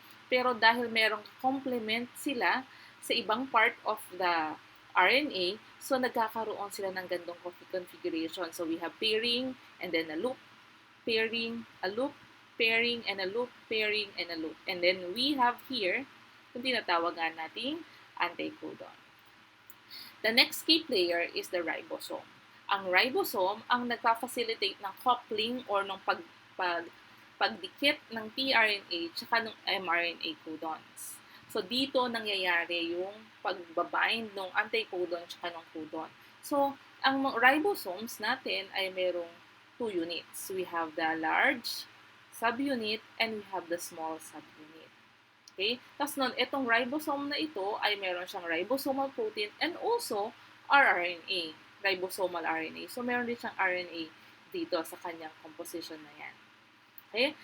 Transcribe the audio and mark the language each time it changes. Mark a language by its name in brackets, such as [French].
[Filipino] Pero dahil merong complement sila sa ibang part of the RNA, so nagkakaroon sila ng gandong configuration. [English] So, we have pairing and then a loop, pairing, a loop, pairing, and a loop, pairing, and a loop. And then we have here, [Filipino] kung tinatawagan nating [English] anticodon. The next key player is the ribosome. [Filipino] Ang ribosome ang nagpa-facilitate ng coupling or ng pagdikit ng tRNA tsaka ng mRNA codons. So, dito nangyayari yung pagbabind ng anticodon tsaka ng codon. So, ang ribosomes natin ay merong 2 units. [English] We have the large subunit and we have the small subunit. [Filipino] Okay? Tapos nun, itong ribosome na ito ay meron siyang ribosomal protein [English] and also [Filipino] rRNA, ribosomal RNA. So, meron din siyang RNA dito sa kanyang composition na yan. Okay?